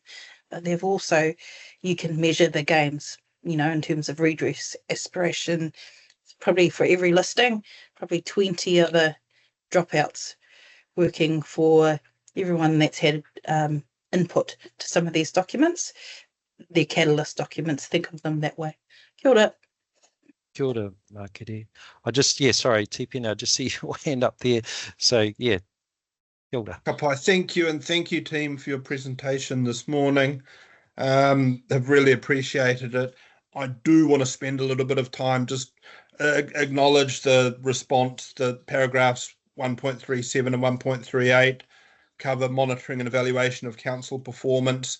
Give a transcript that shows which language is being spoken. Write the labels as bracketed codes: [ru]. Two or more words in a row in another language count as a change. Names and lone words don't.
[en] But they've also, you can measure the gains, you know, in terms of redress, aspiration, probably for every listing, probably 20 other dropouts working for everyone that's had input to some of these documents. They're catalyst documents, think of them that way. [mi] Kia ora. Kia ora, Makere. [en] Sorry, Tipina, I just see your hand up there. So, yeah, [mi] kia ora. Ka pai, [en] thank you, and thank you, team, for your presentation this morning. I've really appreciated it. I do want to spend a little bit of time just acknowledge the response, the paragraphs 1.37 and 1.38 cover monitoring and evaluation of council performance.